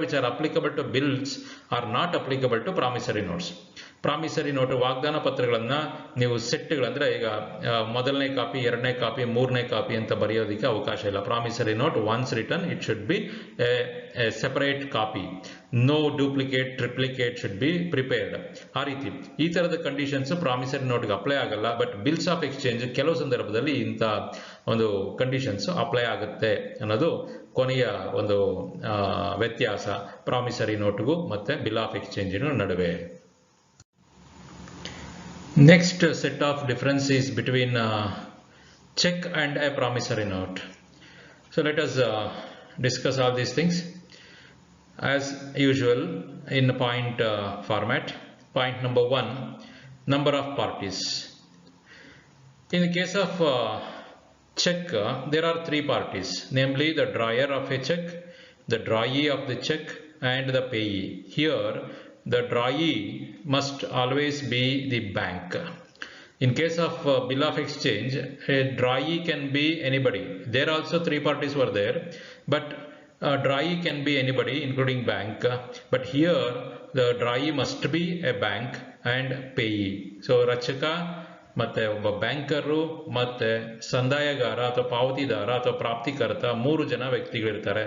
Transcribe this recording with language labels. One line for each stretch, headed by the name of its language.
English: which are applicable to bills are not applicable to promissory notes.
Kannada: Promissory note ವಾಗ್ದಾನ ಪತ್ರಗಳನ್ನು ನೀವು ಸೆಟ್ಗಳಂದರೆ ಈಗ ಮೊದಲನೇ ಕಾಪಿ, ಎರಡನೇ ಕಾಪಿ, ಮೂರನೇ ಕಾಪಿ ಅಂತ ಬರೆಯೋದಕ್ಕೆ ಅವಕಾಶ ಇಲ್ಲ.
English: Promissory note once return it should be a separate copy, no duplicate triplicate should be prepared.
Kannada: ಆ ರೀತಿ ಈ ಥರದ ಕಂಡೀಷನ್ಸ್ ಪ್ರಾಮಿಸರಿ ನೋಟ್ಗೆ ಅಪ್ಲೈ ಆಗಲ್ಲ. ಬಟ್ ಬಿಲ್ಸ್ ಆಫ್ ಎಕ್ಸ್ಚೇಂಜ್ ಕೆಲವು ಸಂದರ್ಭದಲ್ಲಿ ಇಂಥ ಒಂದು ಕಂಡೀಷನ್ಸ್ ಅಪ್ಲೈ ಆಗುತ್ತೆ ಅನ್ನೋದು ಕೊನೆಯ ಒಂದು ವ್ಯತ್ಯಾಸ ಪ್ರಾಮಿಸರಿ ನೋಟ್ಗೂ ಮತ್ತು ಬಿಲ್ ಆಫ್ ಎಕ್ಸ್ಚೇಂಜಿನ ನಡುವೆ.
English: Next set of differences between check and a promissory note. So let us discuss all these things as usual in point format. Point number 1, number of parties. In the case of check, there are 3 parties, namely the drawer of a check, the drawee of the check and the payee. Here the drawee must always be the bank. In case of bill of exchange, a drawee can be anybody. There also 3 parties were there, but drawee can be anybody including bank. But here the drawee must be a bank and payee.
Kannada: So rachaka ಮತ್ತೆ ಒಬ್ಬ banker ಮತ್ತೆ ಸಂದಾಯಗಾರ ಅಥವಾ ಪಾವತಿದಾರ ಅಥವಾ ಪ್ರಾಪ್ತಿಕರ್ತ 3 ಜನ ವ್ಯಕ್ತಿಗಳಿರ್ತಾರೆ.